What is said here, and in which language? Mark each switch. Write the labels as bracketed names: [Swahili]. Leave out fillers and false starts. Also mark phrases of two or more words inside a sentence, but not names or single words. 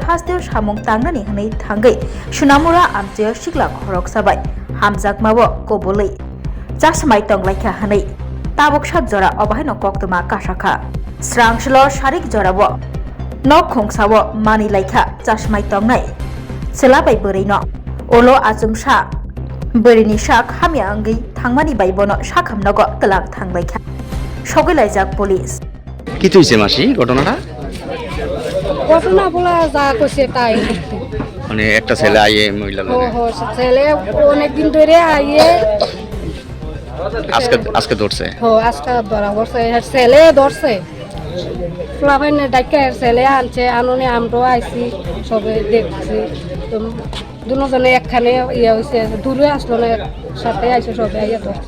[Kok Borok] hasteo samung tangnani hwnai thangai sunamura amchayo sikla khorok sabai hamjakmabo kobului chashmai tonglaikha hwnai tabok sat jora obahino koktoma kasakha srangslo sarik jorabo nok khongsawo mani laikha chashmai tongnai selabai boreino olo achungsa borini sak hamya angai thangmani baibono sakhamnago tlang thanglaikha sogelaijak police [Bangla] কি হইছে মাসি ঘটনাটা ঘটনা বলা যা কইছে তাই মানে একটা ছেলে আইয়ে মহিলা ও লগে হো ছেলে অনেকদিন ধরে আইয়ে আজকে ধরছে আজকে ধরা পড়ছে ছেলে ধরছে ফ্লাভাইনে ডাইকা ছেলে আনছে আননে আমরাও আইছি সবে দেখছি দুজনে একখানে ইয়ে হয়েছে দূরে আসলো না সাথে আইছে সবে আইয়া ধরছে